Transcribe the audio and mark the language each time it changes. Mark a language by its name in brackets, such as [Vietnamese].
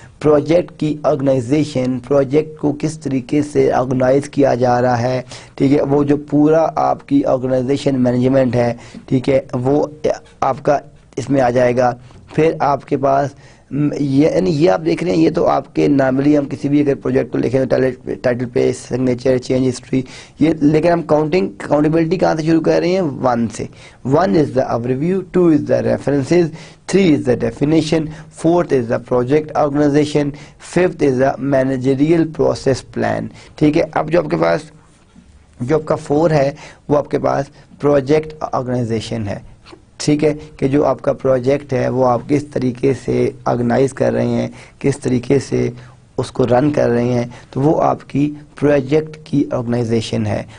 [Urdu] Project کی organization, project کو کس طریقے سے آرگنائز کیا جا رہا ہے, ٹھیک ہے, وہ جو پورا آپ کی آرگنائزیشن مینجمنٹ ہے, ٹھیک ہے, وہ آپ کا اس میں آ جائے گا. پھر آپ کے پاس یہ آپ دیکھ رہے ہیں, یہ تو آپ کے نارملی ہم کسی بھی اگر پروجیکٹ کو لکھیں تو title page, signature, change history, یہ, لیکن ہم کاؤنٹیبلٹی کہاں سے شروع کر رہے ہیں؟ 1 سے. [English] 1 is the overview, 2 is the references, 3 is the definition, 4th is the project organization, 5th is the managerial process plan, ٹھیک ہے. [Urdu] اب جو آپ کے پاس جو آپ کا 4 ہے وہ آپ کے پاس پروجیکٹ آرگنائزیشن ہے, ٹھیک ہے, کہ جو آپ کا پروجیکٹ ہے وہ آپ کس طریقے سے آرگنائز کر رہے ہیں, کس طریقے سے اس کو رن کر رہے ہیں, تو وہ آپ کی پروجیکٹ کی آرگنائزیشن ہے.